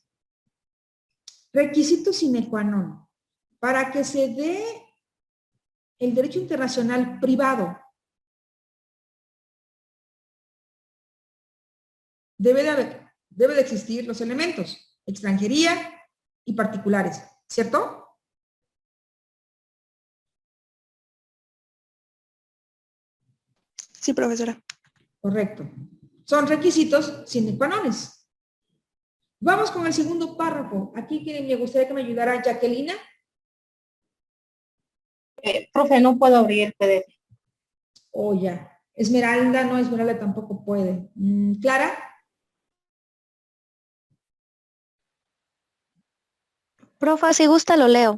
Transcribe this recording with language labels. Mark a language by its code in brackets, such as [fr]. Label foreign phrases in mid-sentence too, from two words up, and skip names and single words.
[la] Requisito sine qua non. [es] Para que se dé el derecho internacional privado, debe de existir los elementos, extranjería y particulares, ¿cierto? Sí, profesora. Correcto. Son requisitos [la] sine qua non. [es] Vamos con el segundo párrafo. Aquí me gustaría que me ayudara Jacquelina. Profe, no puedo abrir el PDF. Oh, ya. Esmeralda, no, Esmeralda tampoco puede. Clara. Profa, si gusta lo leo.